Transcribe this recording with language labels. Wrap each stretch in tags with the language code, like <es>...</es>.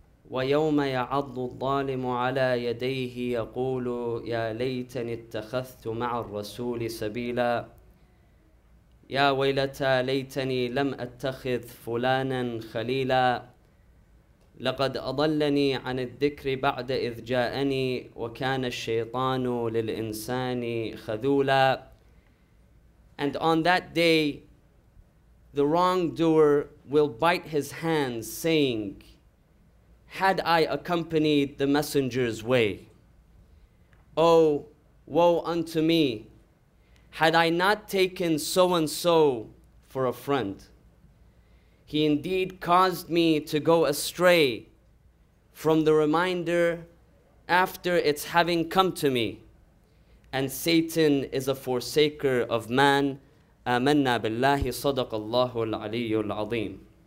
<ar>ويوم يعض الظالم على يديه يقول يا ليتني اتخذت مع الرسول سبيلا يا ويلتى ليتني لم أتخذ فلانا خليلا لقد أضلني عن الذكر بعد إذ جاءني وكان الشيطان للإنسان خذولا.</ar> <en>And on that day the wrongdoer will bite his hands, saying, had I accompanied the messenger's way, oh, woe unto me, had I not taken so-and-so for a friend. He indeed caused me to go astray from the reminder after its having come to me, and Satan is a forsaker of man.</en> <ar>آمنا بالله صدق الله العلي العظيم.</ar>